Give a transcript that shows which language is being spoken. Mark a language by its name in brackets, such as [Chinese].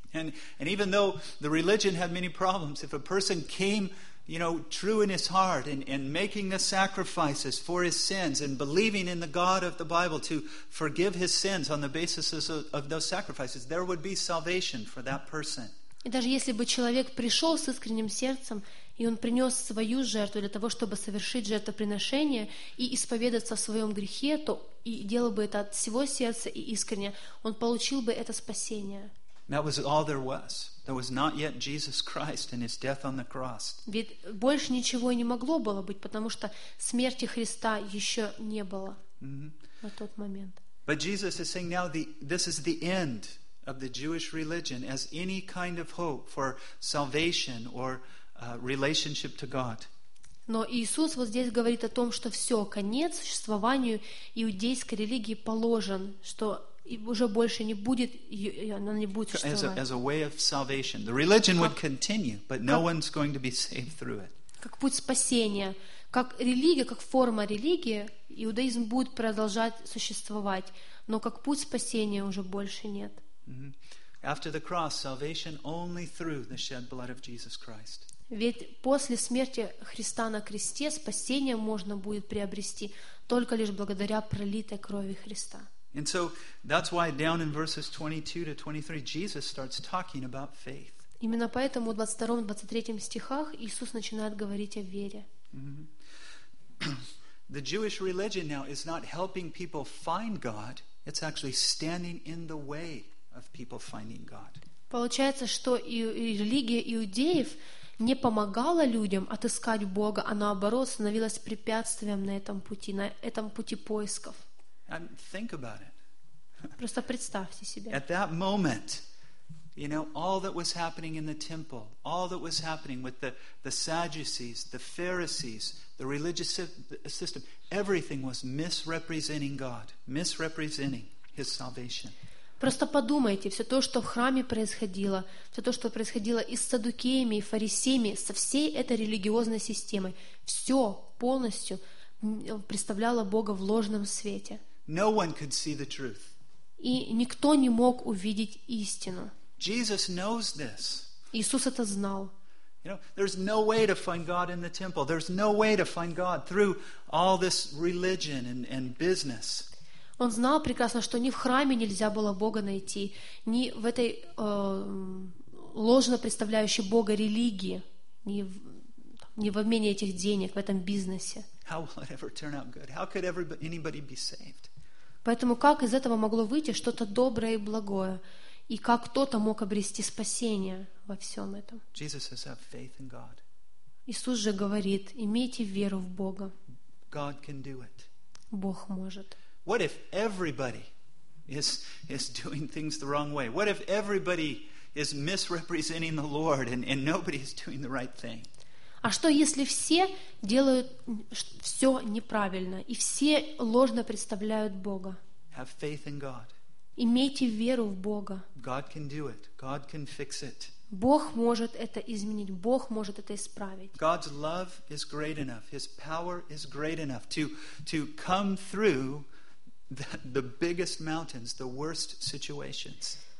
[English] And even though the religion had many problems, if a person came, you know, true in his heart and making the sacrifices for his sins and believing in the God of the Bible to forgive his sins on the basis of those sacrifices, there would be salvation for that person. [Russian] И даже если бы человек пришел с искренним сердцем, и он принес свою жертву для того, чтобы совершить жертвоприношение и исповедаться в своем грехе, то и делал бы это от всего сердца и искренне, он получил бы это спасение. [English] That was all there was. There was not yet Jesus Christ and his death on the cross. [Russian] Ведь больше ничего не могло было быть, потому что смерти Христа еще не было на тот момент. [English] But Jesus is saying now this is the end of the Jewish religion as any kind of hope for salvation or relationship to God. [Russian] Но Иисус вот здесь говорит о том, что все, конец существованию иудейской религии положен, что и уже больше не будет, она не будет существовать. [English] As a way of salvation. The religion would continue, but no one's going to be saved through it. [Russian] Как путь спасения, как религия, как форма религии, иудаизм будет продолжать существовать, но как путь спасения уже больше нет. [English] After the cross, salvation only through the shed blood of Jesus Christ. [Russian] Ведь после смерти Христа на кресте спасение можно будет приобрести только лишь благодаря пролитой крови Христа. [English] And so that's why down in verses 22 to 23 Jesus starts talking about faith. [Russian] Именно поэтому в 22-23 стихах Иисус начинает говорить о вере. [English] The Jewish religion now is not helping people find God, it's actually standing in the way of people finding God. [Russian] Получается, что и религия иудеев не помогала людям отыскать Бога, а наоборот становилась препятствием на этом пути поисков. [English] Think about it. [Russian] Просто представьте себе. [English] At that moment, you know, all that was happening in the temple, all that was happening with the Sadducees, the Pharisees, the religious system, everything was misrepresenting God, misrepresenting His salvation. [Russian] Просто подумайте, все то, что в храме происходило, все то, что происходило и с саддукеями, и фарисеями, со всей этой религиозной системой, все полностью представляло Бога в ложном свете. [English] No one could see the truth. [Russian] И никто не мог увидеть истину. [English] Jesus knows this. [Russian] Иисус это знал. [English] You know, there's no way to find God in the temple. There's no way to find God through all this religion and business. [Russian] Он знал прекрасно, что ни в храме нельзя было Бога найти, ни в этой ложно представляющей Бога религии, ни в обмене этих денег, в этом бизнесе. [English] How will it ever turn out good? How could anybody be saved? [Russian] Поэтому как из этого могло выйти что-то доброе и благое? И как кто-то мог обрести спасение во всем этом? [English] Jesus says, have faith in God. [Russian] Иисус же говорит, имейте веру в Бога. [English] God can do it. [Russian] Бог может. [English] What if everybody is doing things the wrong way? What if everybody is misrepresenting the Lord and nobody is doing the right thing? [Russian] А что, если все делают все неправильно и все ложно представляют Бога? [English] Have faith in God. [Russian] Имейте веру в Бога. [English] God can do it. God can fix it. [Russian] Бог может это изменить. Бог может это исправить. [English] God's love is great enough. His power is great enough to come through the biggest mountains, the worst situations.